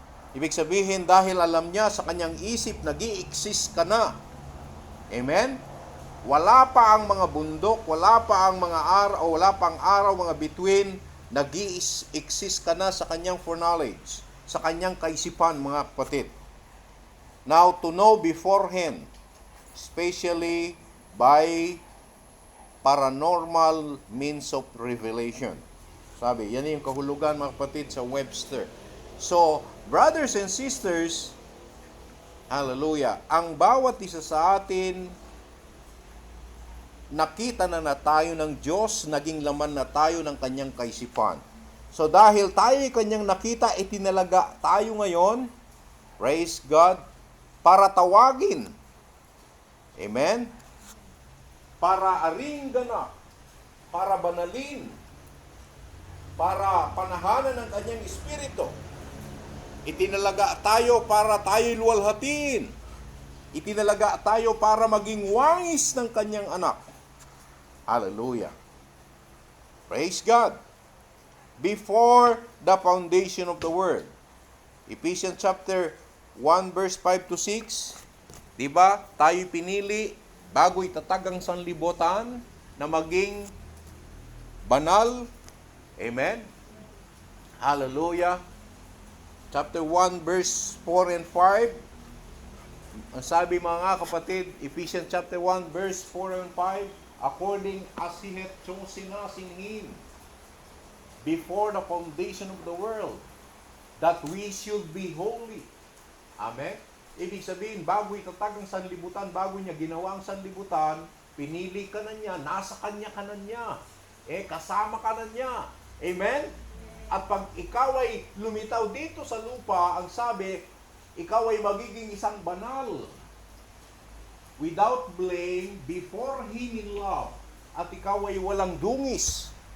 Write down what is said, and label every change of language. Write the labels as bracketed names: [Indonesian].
[Filipino] Ibig sabihin, dahil alam niya sa kanyang isip, nag-i-exist ka na. Amen? Wala pa ang mga bundok, wala pa ang mga araw, wala pa ang araw, mga bituin, nag-i-exist ka na sa kanyang foreknowledge, sa kanyang kaisipan, mga kapatid. [English] Now, to know beforehand, especially by paranormal means of revelation. [Filipino] Sabi, yan yung kahulugan, mga kapatid, sa Webster. [English] So, brothers and sisters, [Filipino] hallelujah, ang bawat isa sa atin, nakita na tayo ng Diyos, naging laman na tayo ng kanyang kaisipan. So, dahil tayo kanyang nakita, itinalaga tayo ngayon, praise God, para tawagin. Amen? Para aring ganap, para banalin, para panahanan ng kanyang espiritu. Itinalaga tayo para tayo'y luwalhatin. Itinalaga tayo para maging wangis ng kanyang anak. Hallelujah. Praise God. [English] Before the foundation of the world. Ephesians chapter 1 verse 5 to 6. Diba? [Filipino] Tayo'y pinili bago itatag ang sanlibutan na maging banal. [English] Amen? Hallelujah. Chapter 1 verse 4 and 5. [Filipino] Ang sabi mga kapatid, [English] Ephesians chapter 1 verse 4 and 5, according as He hath chosen us in Him before the foundation of the world, that we should be holy. Amen? [Filipino] Ibig sabihin, bago itatag ang sanlibutan, bago niya ginawa ang sanlibutan, pinili ka na niya, nasa kanya ka na niya, kasama ka na niya. Amen? At pag ikaw ay lumitaw dito sa lupa, ang sabi, ikaw ay magiging isang banal, [English] without blame, before Him in love, [Filipino] at ikaw ay walang dungis.